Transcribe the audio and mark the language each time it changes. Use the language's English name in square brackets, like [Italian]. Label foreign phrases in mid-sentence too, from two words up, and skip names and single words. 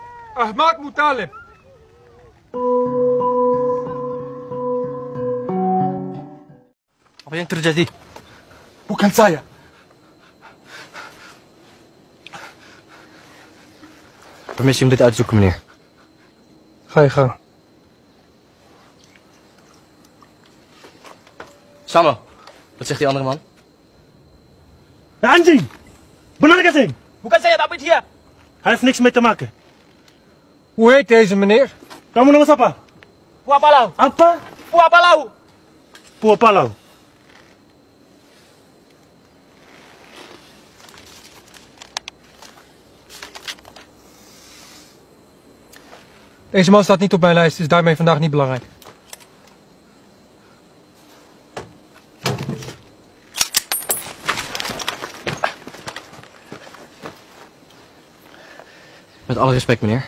[Indonesian] Ahmad Mutalib. Apa yang terjadi? Bukan saya. [Dutch] Permissie om dit uit te zoeken, meneer. Ga je gang. Samo, wat zegt die andere man? [Indonesian] Anjing! Benar gak sih? Bukan saya, tapi dia. [Dutch] Hij heeft niks mee te maken. Hoe heet deze meneer? [Indonesian] Kamu nama siapa? Puapalau. Apa? Puapalau. Puapalau. [Dutch] Deze man staat niet op mijn lijst, is daarmee vandaag niet belangrijk. Met alle respect, meneer.